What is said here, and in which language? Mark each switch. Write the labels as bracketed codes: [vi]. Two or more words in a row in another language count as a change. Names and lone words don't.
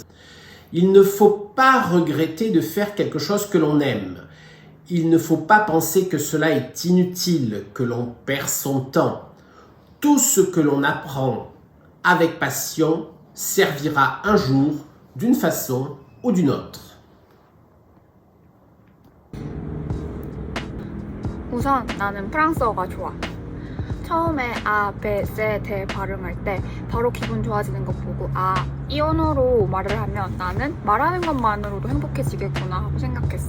[fr] Il ne faut pas regretter de faire quelque chose que l'on aime. Il ne faut pas penser que cela est inutile, que l'on perd son temps. Tout ce que l'on apprend avec passion servira un jour d'une façon ou d'une autre. [ko] 우선 나는 프랑스어가 좋아. 처음에 아, 베, 세, 데 발음할 때 바로 기분 좋아지는 거 보고 아, 이 언어로 말을 하면 나는 말하는 것만으로도 행복해지겠구나 하고 생각했어.